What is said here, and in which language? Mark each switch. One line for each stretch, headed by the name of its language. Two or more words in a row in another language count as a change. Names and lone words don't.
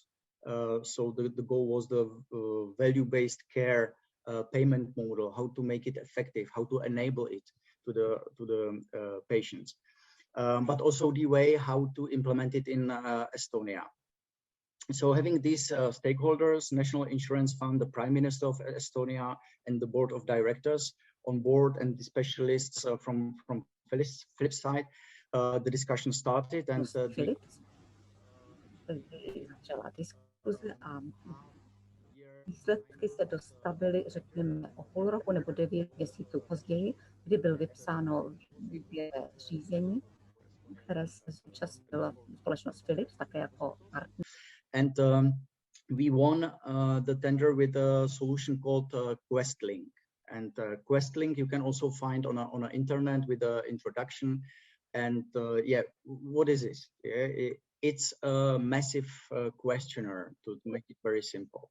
English: So the goal was the value-based care payment model, how to make it effective, how to enable it to the patients, but also the way how to implement it in Estonia. So having these stakeholders, National Insurance Fund, the Prime Minister of Estonia, and the Board of Directors on board, and the specialists from Philips side, the discussion started, and
Czech: začala diskuze a výsledky se dostavily, řekněme, o půl roku nebo 9 měsíců později, kdy byl vypsáno výběrové řízení, které se zúčastnila společnost Philips, také jako partner.
English: And we won the tender with a solution called QuestLink. And QuestLink you can also find on a internet with an introduction. And what is this? It's a massive questionnaire, to make it very simple.